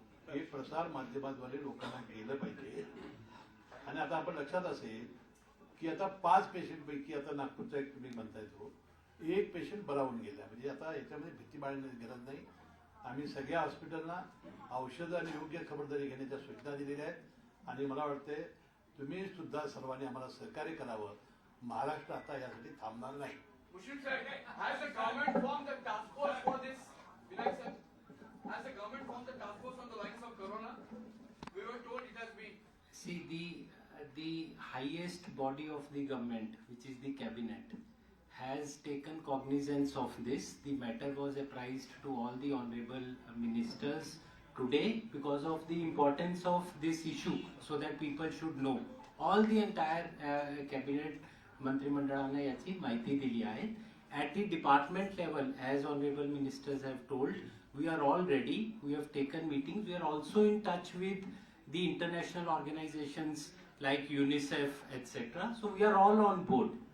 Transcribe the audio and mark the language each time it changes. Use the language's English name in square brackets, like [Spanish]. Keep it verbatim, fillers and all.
[Marathi] हे प्रसार माध्यमाद्वारे लोकांना गेलं पाहिजे. आणि आता आपण लक्षात असेल की आता पाच पेशंट पैकी आता नागपूरचा एक तुम्ही म्हणताय तो एक पेशंट बरा होऊन गेला, म्हणजे आता याच्यामध्ये भीती बाळगण्याची गरज नाही. आम्ही सगळ्या हॉस्पिटलना औषधं आणि योग्य खबरदारी घेण्याच्या सूचना दिलेल्या आहेत आणि मला वाटते तुम्ही सुद्धा सर्वांनी आम्हाला सहकार्य करावं. महाराष्ट्र आता यासाठी थांबणार नाही. [English] Mushroom sir, has the government formed the task force for this? Vinay sir, has the government formed the task force on the lines of corona? We were told it has been. See, the the highest body of the government, which is the cabinet, has taken cognizance of this. The matter was apprised to all the honorable ministers today because of the importance of this issue, so that people should know. All the entire uh, cabinet [Marathi] मंत्रिमंडळाने याची माहिती दिली आहे. [English] At the department level, as honourable ministers have told, we are all ready, we have taken meetings, we are also in touch with the international organizations like UNICEF, et cetera. So we are all on board.